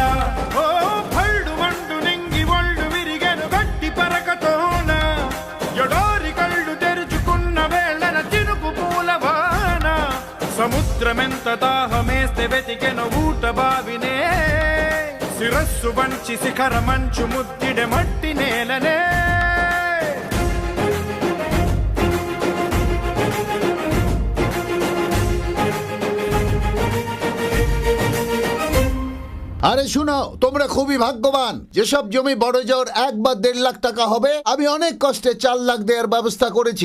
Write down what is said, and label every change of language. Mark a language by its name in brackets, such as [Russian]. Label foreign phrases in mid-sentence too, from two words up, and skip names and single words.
[Telugu] ఓ భైడు మండు నింగి ఒళ్ళు విరిగెను గట్టి పరకతోన ఎడారి కళ్ళు తెరుచుకున్న వేళన చినుకు పూలవాన సముద్రమెంత దాహమేస్తే వెతికెను ఊట బావినే శిరస్సు వంచి శిఖర మంచు ముద్దిడె మట్టి నేలనే. [Bangla] আরে শুনো, তোমরা খুবই ভাগ্যবান। যেসব জমি বড় জোর 1 বা 1.5 লাখ টাকা হবে আমি অনেক কষ্টে 4 লাখ দেওয়ার ব্যবস্থা করেছি।